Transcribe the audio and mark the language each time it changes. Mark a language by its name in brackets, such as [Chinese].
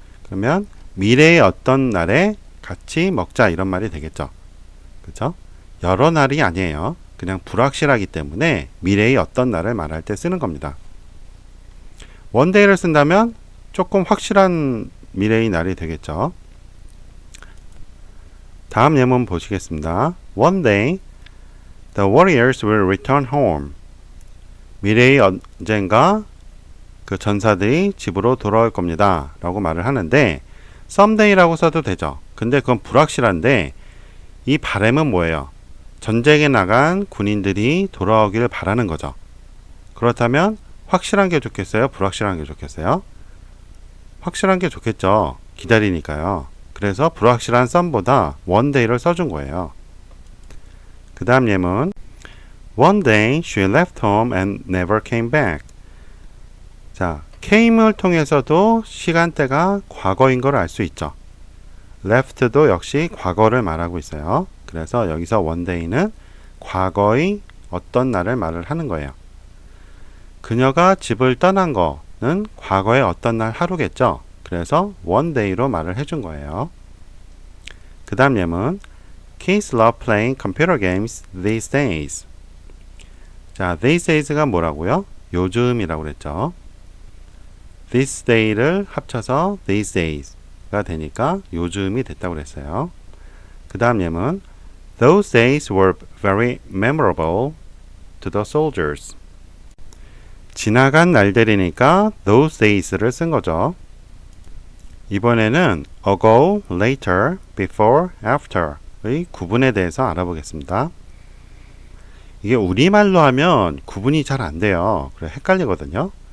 [Korean] 그러면 미래의 어떤 날에 같이 먹자 이런 말이 되겠죠. 그렇죠? 여러 날이 아니에요. 그냥 불확실하기 때문에 미래의 어떤 날을 말할 때 쓰는 겁니다. one day를 쓴다면 조금 확실한 미래의 날이 되겠죠. 다음 예문 보시겠습니다. [English] One day, the warriors will return home. [Korean] 미래의 언젠가 그 전사들이 집으로 돌아올 겁니다. 라고 말을 하는데 someday라고 써도 되죠. 근데 그건 불확실한데 이 바람은 뭐예요? 전쟁에 나간 군인들이 돌아오기를 바라는 거죠. 그렇다면 확실한 게 좋겠어요? 불확실한 게 좋겠어요? 확실한 게 좋겠죠. 기다리니까요. 그래서 불확실한 some보다 one day를 써준 거예요. 그 다음 예문 [English] One day she left home and never came back. [Korean] 자, came을 통해서도 시간대가 과거인 걸 알 수 있죠. left도 역시 과거를 말하고 있어요. 그래서 여기서 one day는 과거의 어떤 날을 말을 하는 거예요. 그녀가 집을 떠난 거는 과거의 어떤 날 하루겠죠. 그래서 one day로 말을 해준 거예요. 그 다음 예문 [English] Kids love playing computer games these days. [Korean] 자, these days가 뭐라고요? 요즘이라고 그랬죠. this day를 합쳐서 these days가 되니까 요즘이 됐다고 그랬어요. 그 다음 예문 [English] Those days were very memorable to the soldiers. [Korean] 지나간 날들이니까 those days를 쓴 거죠. 이번에는 ago, later, before, after의 구분에 대해서 알아보겠습니다. 이게 우리말로 하면 구분이 잘 안 돼요. 그래 헷갈리거든요.